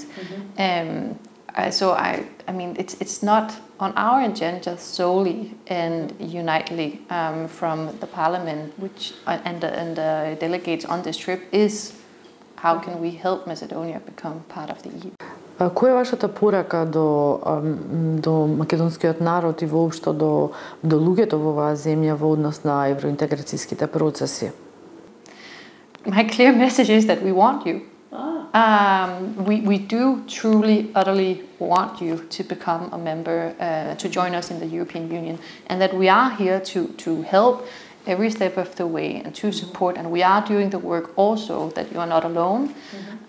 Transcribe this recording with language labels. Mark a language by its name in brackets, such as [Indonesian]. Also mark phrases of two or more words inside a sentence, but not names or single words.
[English] So I mean, it's not on our agenda solely and unitely from the Parliament, which and the delegates on this trip, is how can we help Macedonia become part of the EU. [Macedonian] Која е вашата порака до македонскиот народ и воопшто до луѓето во оваа земја во однос на евроинтеграцијските процеси? [English] My clear message is that we want you. We do truly, utterly want you to become a member, to join us in the European Union, and that we are here to help every step of the way and to support, and we are doing the work also, that you are not alone.